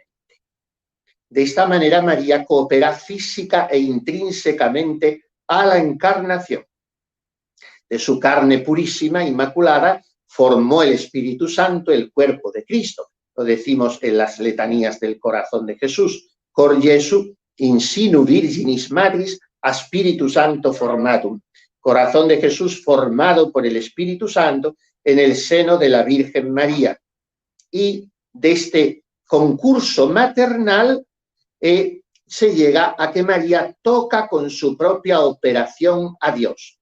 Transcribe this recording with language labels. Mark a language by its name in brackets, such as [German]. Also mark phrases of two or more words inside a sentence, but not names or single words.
[Spanish] De esta manera, María coopera física e intrínsecamente a la encarnación. De su carne purísima, inmaculada, formó el Espíritu Santo el cuerpo de Cristo. Lo decimos en las letanías del corazón de Jesús: [Latin] cor Jesu in sinu virginis maris a Spiritu Santo formatum. [Spanish] Corazón de Jesús formado por el Espíritu Santo en el seno de la Virgen María. Y de este concurso maternal se llega a que María toca con su propia operación a Dios.